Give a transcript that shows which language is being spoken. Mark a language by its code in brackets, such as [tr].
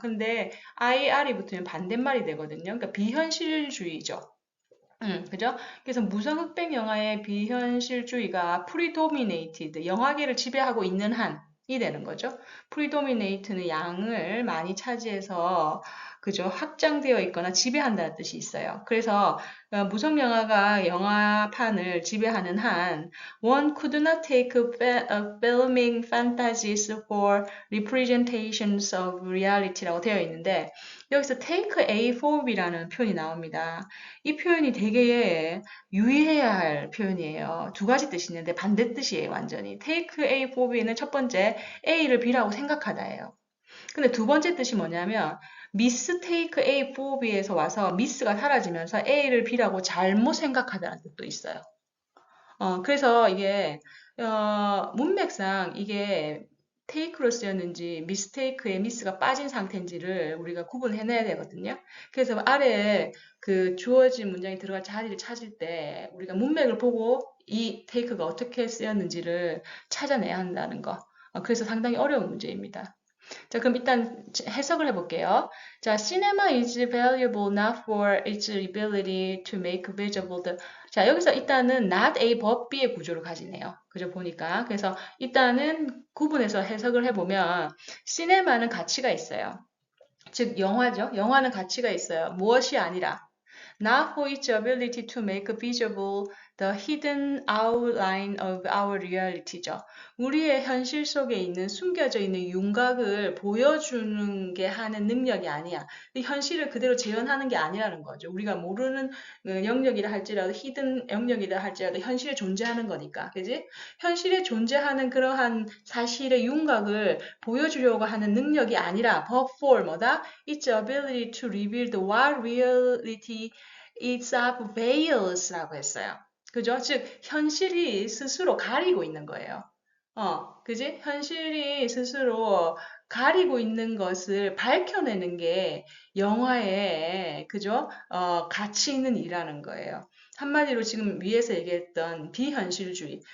[ko] 근데 IR이 붙으면 반대말이 되거든요. 그러니까 비현실주의죠. 그죠? 그래서 무성 흑백 영화의 비현실주의가 predominated, 영화계를 지배하고 있는 한이 되는 거죠. predominate는 양을 많이 차지해서 그죠? 확장되어 있거나 지배한다는 뜻이 있어요. 그래서 무성 영화가 영화판을 지배하는 한 [en] one could not take filming fantasies for representations of reality [ko] 라고 되어 있는데 여기서 take A for B라는 표현이 나옵니다. 이 표현이 되게 유의해야 할 표현이에요. 두 가지 뜻이 있는데 반대 뜻이에요, 완전히. take A for B는 첫 번째 A를 B라고 생각하다예요. 근데 두 번째 뜻이 뭐냐면 mistake A for B에서 와서 miss가 사라지면서 A를 B라고 잘못 생각하다는 뜻도 있어요. 그래서 이게 문맥상 이게 take로 쓰였는지 mistake에 miss가 빠진 상태인지를 우리가 구분해내야 되거든요. 그래서 아래에 그 주어진 문장이 들어갈 자리를 찾을 때 우리가 문맥을 보고 이 take가 어떻게 쓰였는지를 찾아내야 한다는 거. 그래서 상당히 어려운 문제입니다. 자, 그럼 일단 해석을 해볼게요. [en] 자, cinema is valuable not for its ability to make visible the. [ko] 자, 여기서 일단은 not A but B의 구조를 가지네요. 그죠, 보니까. 그래서 일단은 구분해서 해석을 해보면, cinema는 가치가 있어요. 즉, 영화죠. 영화는 가치가 있어요. 무엇이 아니라. [en] Not for its ability to make visible the hidden outline of our reality죠. [ko] 우리의 현실 속에 있는 숨겨져 있는 윤곽을 보여주는 게 하는 능력이 아니야. 현실을 그대로 재현하는 게 아니라는 거죠. 우리가 모르는 영역이라 할지라도 hidden 영역이라 할지라도 현실에 존재하는 거니까. 그지? 현실에 존재하는 그러한 사실의 윤곽을 보여주려고 하는 능력이 아니라 [en] but for [ko] 뭐다? [en] Its ability to reveal the what reality itself veils라고 [ko] 했어요. 그죠? 즉, 현실이 스스로 가리고 있는 거예요. 그지? 현실이 스스로 가리고 있는 것을 밝혀내는 게 영화의, 그죠? 가치 있는 일이라는 거예요. 한마디로 지금 위에서 얘기했던 비현실주의.